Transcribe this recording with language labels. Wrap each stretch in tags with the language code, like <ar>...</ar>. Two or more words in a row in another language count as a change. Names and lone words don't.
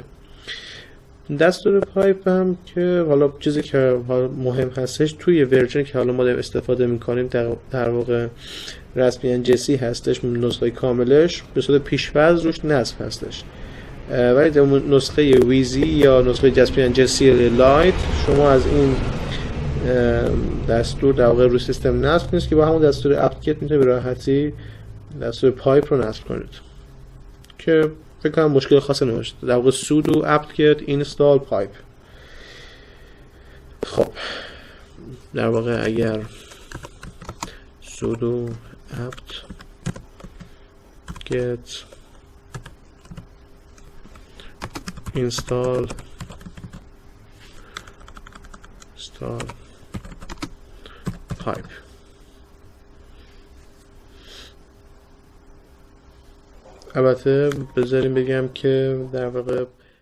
<fa>دستور پایپ هم که حالا چیزی که مهم هستش توی ورژن که حالا ما داریم استفاده میکنیم در واقع رسمی جسی هستش، نسخه کاملش به صورت پیش‌فرض روش نصب هستش، ولی در نسخه ویزی یا نسخه جسی لایت شما از این دستور در واقع روی سیستم نصب نیست که با همون دستور اپت میتونید به راحتی دستور پایپ رو نصب کنید که فکر کنم مشکل خاصی نباشه. در واقع</fa> <en>sudo apt-get install pipe.</en> <fa>خب در واقع اگر</fa> <en>sudo apt-get install pipe</en> <fa>البته بذاریم بگم که در واقع</fa>